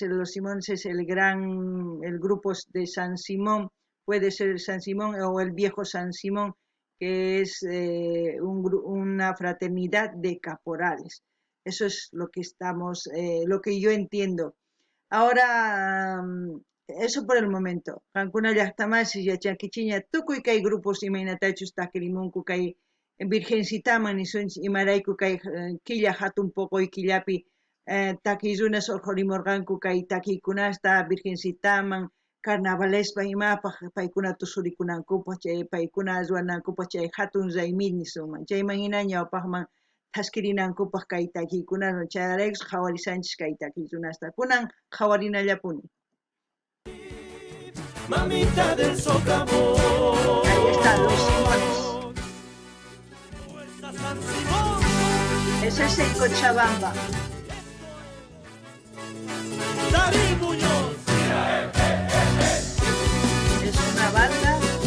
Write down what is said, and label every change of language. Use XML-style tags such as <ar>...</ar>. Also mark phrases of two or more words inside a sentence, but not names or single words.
<es>Los Simones es el grupo de San Simón, puede ser el San Simón o el viejo San Simón, que es una fraternidad de caporales. Eso es lo que lo que yo entiendo. Ahora, eso por el momento.</es> <qu>Cancuna llaqtamasi yachankichiña tukuy kay grupos imaynatachus takirimunku kay Virgencitaman nisunchis imarayku kay killa hatun poqoy killapi takiy runa surqurimurqanku kay takiykunasta Virgencitaman carnavalespa imapaq paykuna tusurikunankupaq chay paykuna ruwanankupaq chay hatun raymi nisunman chayman hina ñawpaqman thaskirinankupaq kay takiykunawan chayraykus qhawarisanchis kay takiy runasta kunan qhawarinallapuni.</qu> <es>Mamita del socavón. Ahí están los Simones. Ese es en Cochabamba. David Muñoz. Es una banda.</es>